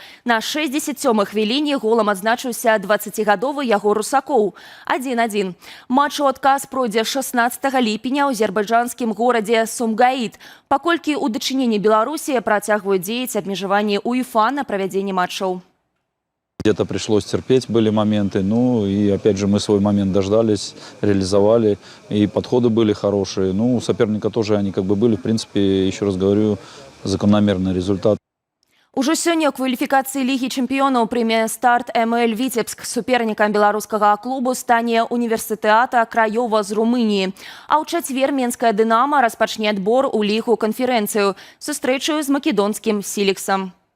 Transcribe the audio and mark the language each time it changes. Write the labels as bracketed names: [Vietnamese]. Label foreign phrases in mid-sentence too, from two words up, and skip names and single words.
[Belarusian] На 67-й хвіліне голам адзначыўся 20гадовы Ягор Русакоў. 1-1. Матч у адказ пройдзе 16 ліпеня ў азербайджанскім горадзе Сумгаіт, паколькі ў дачыненні Беларусі працягваюць дзеяць абмежаванні УЕФА на правядзенне матчаў. [Russian] Где-то пришлось терпеть, были моменты, ну и опять же мы свой момент дождались, реализовали, и подходы были хорошие. Ну, у соперника тоже они как бы были, в принципе, еще раз говорю, закономерный результат. [Belarusian] Ужо сёння ў кваліфікацыі Лігі чэмпіёнаў прыме старт МЛ «Віцебск». Супернікам беларускага клубу стане універсітэата Краёва з Румыніі. А ў чацвер менская «Дынама» распачне адбор у лігу канферэнцыю, сустрэчаю з македонскім «Сіліксам».